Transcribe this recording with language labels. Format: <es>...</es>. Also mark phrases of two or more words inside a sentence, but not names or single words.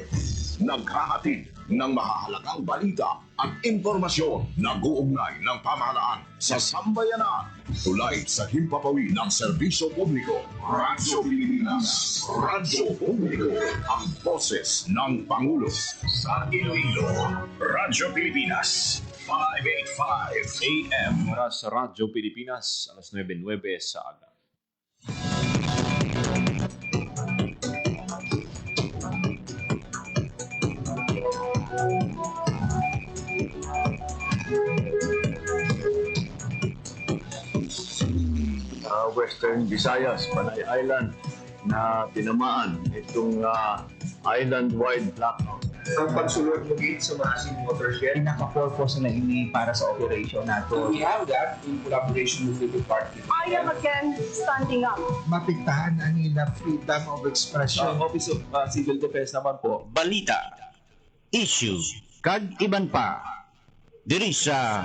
<tl>Naghahatid ng mahahalagang balita at impormasyon na guugnay ng pamahalaan sa sambayanan. Tulay sa himpapawid ng serbisyo publiko. Radyo Pilipinas. Radyo Publiko. Ang boses ng Pangulo. Sa Iloilo. Radyo Pilipinas. 585 AM.</tl> <hil>Para sa Radyo Pilipinas, alas 9:09 sa aga.</hil> <tl>Western Visayas, Panay Island na tinamaan itong island-wide blackout.</tl> <hil>Ang pagsulod mo gate sa Masin Watershed. Pinaka-purpose na ini para sa operation nato.</hil> <en>We have that in collaboration with the department. I am again standing up.</en> <hil>Mapigtahan ang nila</hil> <en>freedom of expression.</en> <tl>Office of Civil Defense naman po.</tl> <hil>Balita, issue, kag iban pa. Diri sa</hil>